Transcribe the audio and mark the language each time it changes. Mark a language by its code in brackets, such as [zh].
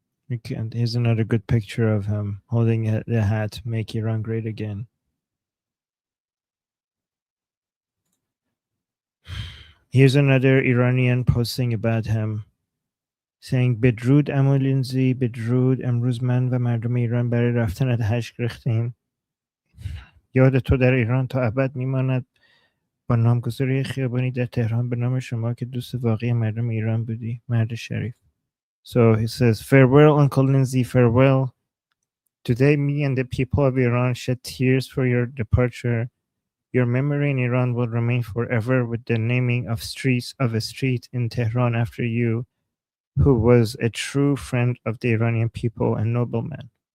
[en] Okay, and here's another good picture of him holding the hat, "Make Iran Great Again." Here's another Iranian posting about him, saying [fa] بدرود عمو لینزی، بدرود. امروز من و مردم ایران برای رفتن از حج ریختیم. یاد تو در ایران تا ابد میماند. با نامگذاری خیابانی در تهران به نام شما که دوست واقعی مردم ایران بودی، مرد شریف. [en] So he says, farewell, Uncle Lindsey, farewell. Today, me and the people of Iran shed tears for your departure. Your memory in Iran will remain forever with the naming of a street in Tehran after you, who was a true friend of the Iranian people and nobleman.